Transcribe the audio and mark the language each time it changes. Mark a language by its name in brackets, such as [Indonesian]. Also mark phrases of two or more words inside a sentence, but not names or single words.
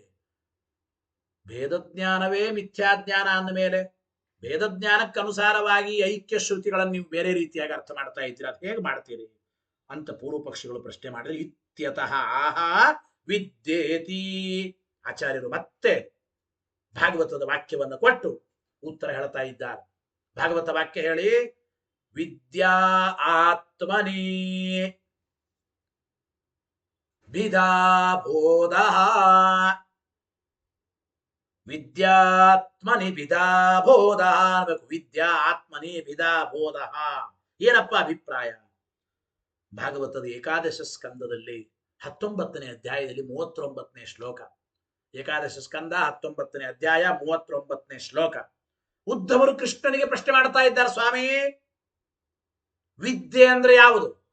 [Kannada] ಭೇದಜ್ಞಾನವೇ ಮಿಥ್ಯಾಜ್ಞಾನ ಅಂದ ಮೇಲೆ ಭೇದಜ್ಞಾನಕ್ಕನುಸಾರವಾಗಿ ಐಕ್ಯ ಶ್ರುತಿಗಳನ್ನು ನೀವು ಬೇರೆ ರೀತಿಯಾಗಿ ಅರ್ಥ ಮಾಡ್ತಾ ಇದ್ದೀರಾ, ಅದು ಹೇಗೆ ಮಾಡ್ತೀರಿ ಅಂತ ಪೂರ್ವ ಪಕ್ಷಿಗಳು ಪ್ರಶ್ನೆ ಮಾಡಿದ್ರೆ [Sanskrit] ಇತ್ಯತಃ ಆಹ ವಿದ್ಯೇತಿ. [Kannada] ಆಚಾರ್ಯರು ಮತ್ತೆ ಭಾಗವತದ ವಾಕ್ಯವನ್ನು ಕೊಟ್ಟು ಉತ್ತರ ಹೇಳ್ತಾ ಇದ್ದಾರೆ. ಭಾಗವತ ವಾಕ್ಯ ಹೇಳಿ, [Sanskrit] ವಿದ್ಯಾ ಆತ್ಮನಿ ಭಿದಾ ಬೋಧ, ವಿದ್ಯಾತ್ಮನಿ ಭಿದಾ ಬೋಧ ಅನ್ಬೇಕು. ವಿದ್ಯಾ ಆತ್ಮನಿ ಭಿದಾ ಬೋಧ. [Kannada] ಏನಪ್ಪ ಅಭಿಪ್ರಾಯ? ಭಾಗವತದ ಏಕಾದಶ ಸ್ಕಂದದಲ್ಲಿ 19ನೇ ಅಧ್ಯಾಯದಲ್ಲಿ 39ನೇ ಶ್ಲೋಕ. ಏಕಾದಶ ಸ್ಕಂದ 19ನೇ ಅಧ್ಯಾಯ 39ನೇ ಶ್ಲೋಕ. ಉದ್ಧವರು ಕೃಷ್ಣನಿಗೆ ಪ್ರಶ್ನೆ ಮಾಡ್ತಾ ಇದ್ದಾರೆ, ಸ್ವಾಮಿ ವಿದ್ಯೆ ಅಂದ್ರೆ ಯಾವುದು?